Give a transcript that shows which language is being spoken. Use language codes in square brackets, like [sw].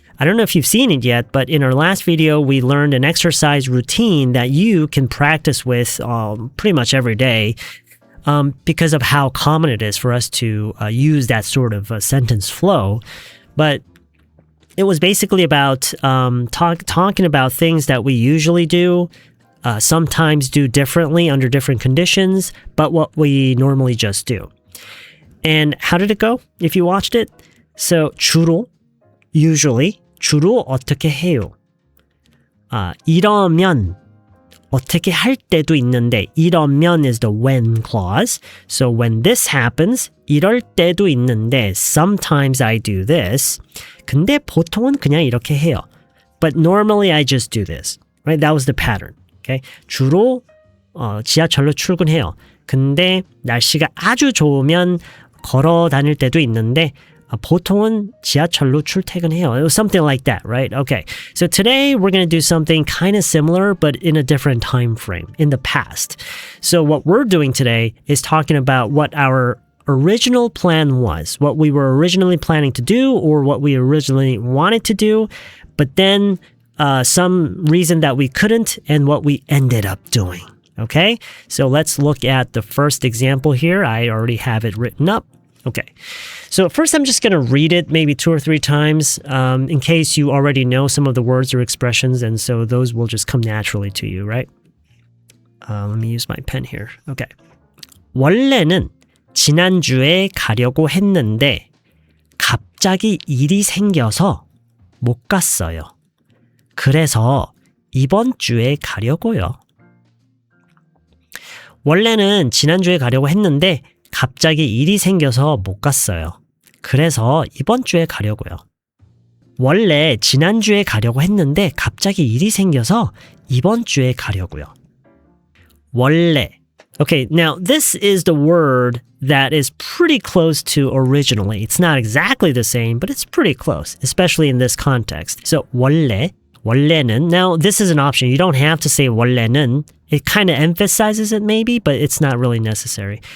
[en] I don't know if you've seen it yet, but in our last video, we learned an exercise routine that you can practice with pretty much every day because of how common it is for us to use that sort of sentence flow. But it was basically about talking about things that we usually do, sometimes do differently under different conditions, but what we normally just do. And how did it go if you watched it? [ko] So 주로, usually, 주로 어떻게 해요? 이러면 어떻게 할 때도 있는데 이러면 [en] is the when clause. So when this happens, [ko] 이럴 때도 있는데 [en] sometimes I do this. [ko] 근데 보통은 그냥 이렇게 해요. [en] But normally I just do this. Right? That was the pattern. Okay? [ko] 주로 지하철로 출근해요. 근데 날씨가 아주 좋으면 걸어 다닐 때도 있는데 보통은 지하철로 출퇴근해요. [en] It was something like that, right? Okay. So today we're going to do something kind of similar but in a different time frame, in the past. So what we're doing today is talking about what our original plan was, what we were originally planning to do or what we originally wanted to do, but then some reason that we couldn't and what we ended up doing. Okay, so let's look at the first example here. I already have it written up. Okay, so first I'm just going to read it maybe 2 or 3 times in case you already know some of the words or expressions, and so those will just come naturally to you, right? Let me use my pen here. Okay. [ko] 원래는 지난주에 가려고 했는데 갑자기 일이 생겨서 못 갔어요. 그래서 이번 주에 가려고요. 원래는 지난주에 가려고 했는데 갑자기 일이 생겨서 못 갔어요. 그래서 이번 주에 가려고요. 원래 지난주에 가려고 했는데 갑자기 일이 생겨서 이번 주에 가려고요. 원래. [en] Okay, now this is the word that is pretty close to originally. It's not exactly the same, but it's pretty close, especially in this context. So 원래, 원래는. Now this is an option. You don't have to say 원래는. It kind of emphasizes it maybe, but it's not really necessary.